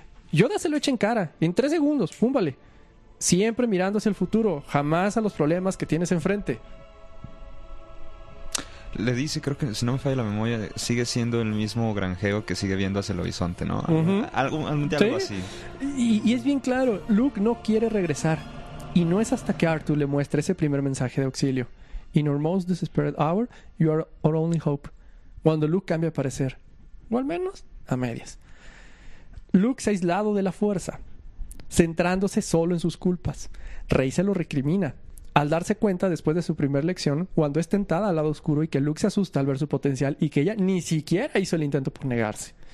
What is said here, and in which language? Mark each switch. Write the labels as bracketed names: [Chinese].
[Spanish] Yoda se lo echa en cara, en 3 segundos, fúmbale. Siempre mirando hacia el futuro, jamás a los problemas que tienes enfrente. Le dice, creo que si no me falla la memoria, sigue siendo el mismo granjero que sigue viendo hacia el horizonte, ¿no? Uh-huh. Algo así. Y es bien claro, Luke no quiere regresar. Y no es hasta que Artu le muestre ese primer mensaje de auxilio. [English] In our most desperate hour, you are our only hope. [Spanish] Cuando Luke cambia de parecer. O al menos, a medias. Luke se ha aislado de la fuerza, centrándose solo en sus culpas. Rey se lo recrimina al darse cuenta después de su primer lección, cuando es tentada al lado oscuro, y que Luke se asusta al ver su potencial y que ella ni siquiera hizo el intento por negarse.